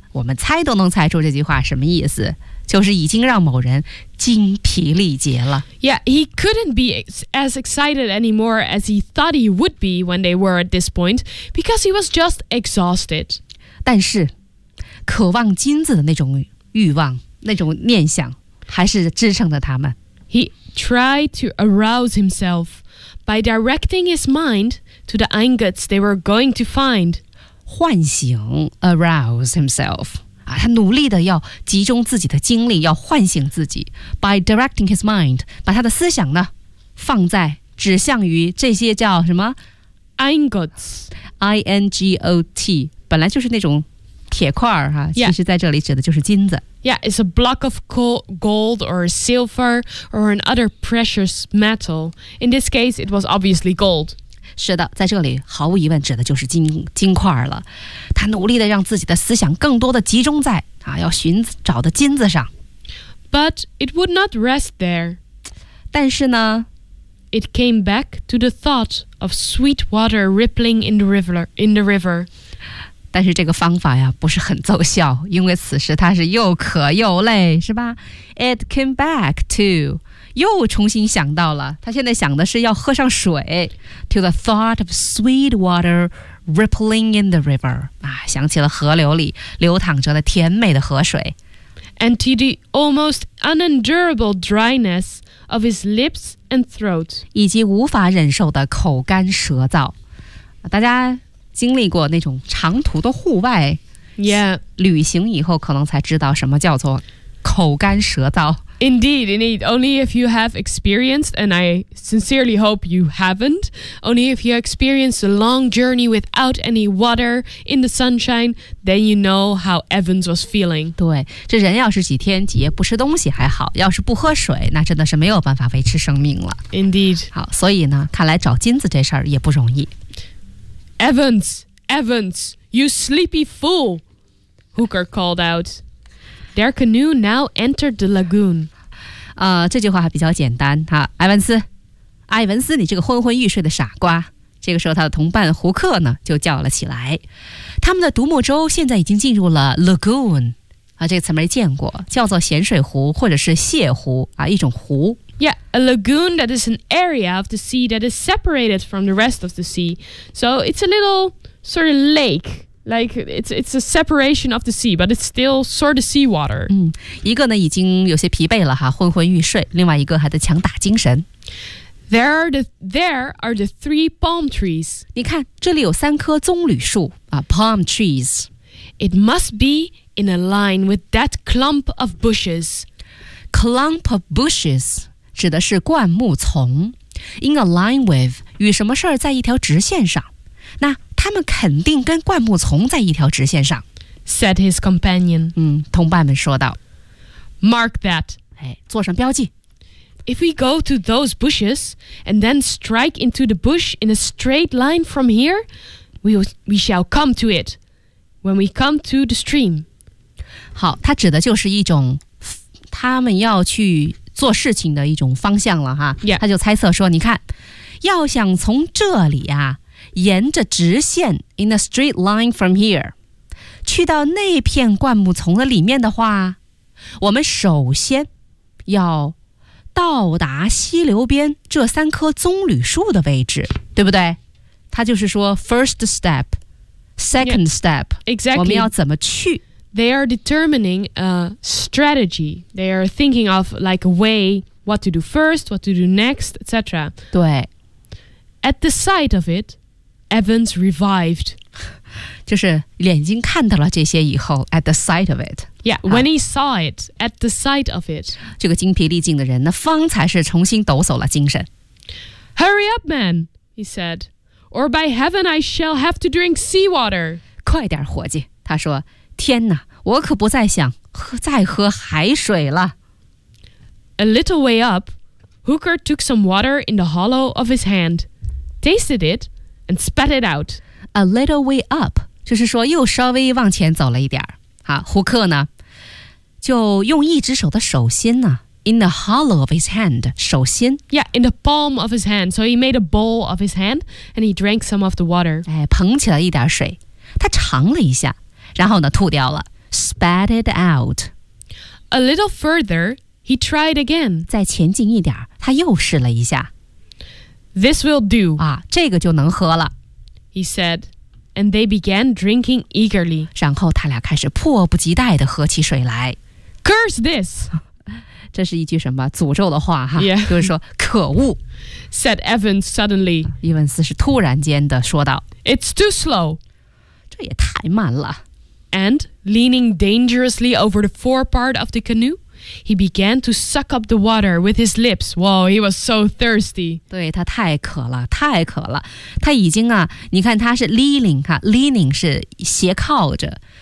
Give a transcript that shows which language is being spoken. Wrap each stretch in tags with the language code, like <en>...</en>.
<zh>我们猜都能猜出这句话什么意思，就是已经让某人精疲力竭了。</zh> <en>Yeah, he couldn't be as excited anymore as he thought he would be when they were at this point because he was just exhausted.</en> <zh>但是渴望金子的那种欲望，那种念想，还是支撑着他们。</zh> <en>He tried to arouse himself by directing his mind to the ingots they were going to find.</en> <zh>唤醒</zh> <en>arouse himself.、</en> <zh>啊、他努力的要集中自己的精力，要唤醒自己。</zh> <en>By directing his mind,</en> <zh>把他的思想呢，放在指向于这些叫什么</zh> <en>ingots,</en> <zh>I-N-G-O-T, 本来就是那种铁块、啊、其实在这里指的就是金子。</zh> <en>Yeah, it's a block of gold or silver or another precious metal. In this case, it was obviously gold.</en> <zh>是的，在这里毫无疑问指的就是 金块了。他努力的让自己的思想更多的集中在、啊、要寻找的金子上。</zh> <en>But it would not rest there.</en> <zh>但是呢</zh> <en>It came back to the thought of sweet water rippling in the river.</en> <zh>但是这个方法呀不是很奏效，因为此时他是又渴又累，是吧？</zh> <en>It came back to</en> <zh>又重新想到了，他现在想的是要喝上水。</zh> <en>To the thought of sweet water rippling in the river、</en> <zh>啊、想起了河流里流淌着的甜美的河水。</zh> <en>And to the almost unendurable dryness of his lips and throat</en> <zh>以及无法忍受的口干舌燥。大家经历过那种长途的户外、</zh> <en>yeah.</en> <zh>旅行以后可能才知道什么叫做口干舌燥。</zh> <en>Indeed, indeed. Only if you have experienced, and I sincerely hope you haven't, only if you experienced a long journey without any water in the sunshine, then you know how Evans was feeling.</en> <zh>对，这人要是几天几夜不吃东西还好，要是不喝水，那真的是没有办法维持生命了。</zh> <en>Indeed.</en> <zh>好，所以呢，看来找金子这事儿也不容易。</zh> <en>Evans, Evans, you sleepy fool, Hooker called out. Their canoe now entered the lagoon.</en> <zh>这句话还比较简单哈。埃文斯，埃文斯，你这个昏昏欲睡的傻瓜。这个时候他的同伴胡克呢就叫了起来。他们的独木舟现在已经进入了 lagoon, 这个词没见过，叫做咸水湖或者是泻湖、一种湖。</zh> <en>Yeah, a lagoon that is an area of the sea that is separated from the rest of the sea. So it's a little sort of lake Like it's a separation of the sea, but it's still sort of seawater.</en> <zh>一个呢已经有些疲惫了哈，昏昏欲睡，另外一个还在强打精神。</zh> <en>There are the three palm trees.</en> <zh>你看，这里有三棵棕榈树啊 ，palm trees.</zh> <en>It must be in a line with that clump of bushes. Clump of bushes</en> <zh>指的是灌木丛。</zh> <en>In a line with</en> <zh>与什么事儿在一条直线上？那他们肯定跟灌木丛在一条直线上。</zh> <en>Said his companion.</en> <zh>同伴们说道。</zh> <en>Mark that.</en> <zh>做上标记。</zh> <en>If we go to those bushes and then strike into the bush in a straight line from here, we shall come to it when we come to the stream.</en> <zh>好，它指的就是一种他们要去做事情的一种方向了哈。</zh> <en>Yeah.</en> <zh>他就猜测说，你看，要想从这里啊，沿着直线</zh> <en>in a straight line from here</en> <zh>去到那片灌木丛的里面的话，我们首先要到达溪流边这三棵棕榈树的位置，对不对？他就是说</zh> <en>first step, second step, exactly.</en> <zh>我们要怎么去？</zh> <en>They are determining a strategy. They are thinking of like a way, what to do first, what to do next, etc.</en> <zh>对。</zh> <en>At the sight of it, Evans revived.</en> <zh>就是眼睛看到了这些以后</zh> <en>at the sight of it. Yeah, when he saw it, at the sight of it.</en> <zh>这个精疲力尽的人呢，方才是重新抖擞了精神。</zh> <en>Hurry up, man, he said, or by heaven I shall have to drink seawater.</en> <zh>快点，伙计，他说，天哪，我可不再想再喝海水了。</zh> <en>A little way up, Hooker took some water in the hollow of his hand, tasted it, and spat it out. A little way up,</en> <zh>就是说又稍微往前走了一点。胡克呢就用一只手的手心呢</zh> <en>in the hollow of his hand,</en> <zh>手心</zh> <en>Yeah, in the palm of his hand. So he made a bowl of his hand and he drank some of the water.</en> <zh>捧起了一点水。他尝了一下然后呢吐掉了</zh> <en>spat it out. A little further, he tried again.</en> <zh>再前进一点他又试了一下。</zh> <en>This will do.</en> <zh>这个就能喝了。</zh> <en>He said,And they began drinking eagerly.</en> <zh>然后他俩开始迫不及待地喝起水来。</zh> <en>Curse this!</en> <zh>这是一句什么诅咒的话哈、</zh> <en>yeah.</en> <zh>就是说可恶。</zh> <en>Said Evans suddenly.</en> <zh>伊文斯是突然间地说道。</zh> <en>It's too slow.</en> <zh>这也太慢了。</zh> <en>And leaning dangerously over the forepart of the canoe, he began to suck up the water with his lips. Wow, he was so thirsty.</en> <zh>对他太渴了太渴了。他已经啊你看他是 leaning, leaning 是斜靠着。</zh>